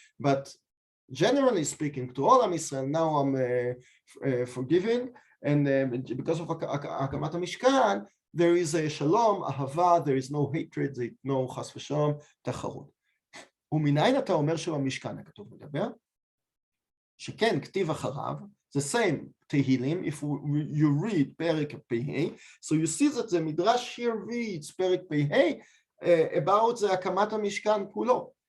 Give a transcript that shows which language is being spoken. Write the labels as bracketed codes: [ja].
[en] But generally speaking, to all עם ישראל, now I'm forgiving, and because of הקמת המשכן, there is a shalom, אהבה, there is no hatred, there is no חס ושלום, תחרות. [he] ומניין אתה אומר שבמשכן הכתוב מדבר? שכן כתיב אחריו, [en] the same תהילים, if you read פרק פ"ה, so you see that the Midrash here reads פרק פ"ה about the [he] הקמת המשכן כולו.